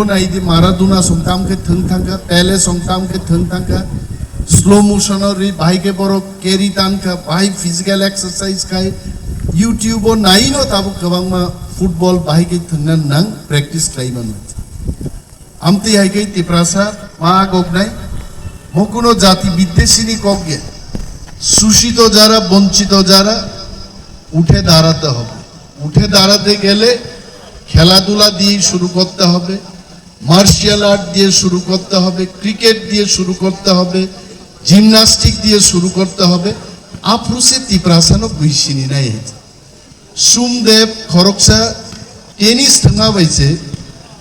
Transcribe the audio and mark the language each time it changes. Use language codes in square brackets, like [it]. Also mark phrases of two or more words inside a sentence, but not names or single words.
[trp] नायदि माराडोना संताम के थंग थांगा पेले संताम के थंग थांगा [en] slow motion [trp] रि बाइके बरो केरी तानका बाइ फिजिकल एक्सरसाइज खाय यूट्यूब नाइनो ताबो गोबांमा फुटबल बाहायगै थंनान नां प्रेक्टिस खालामोन आमती हायगै तिप्रासा मा गगनाय मकुनो जाति विदेशिनी कगे [bn] শোষিত যারা বঞ্চিত যারা উঠে দাঁড়াতে হবে উঠে দাঁড়াতে গেলে খেলাধুলা দিয়ে শুরু করতে হবে [en] martial art [bn] দিয়ে শুরু করতে হবে ক্রিকেট দিয়ে শুরু করতে হবে জিমনাস্টিক দিয়ে শুরু করতে হবে [trp] আফ্রুসে তিপ্রাসানো বুঝিনি নাই সুমদেব খরকসা টেনিস থাঙা বাইছে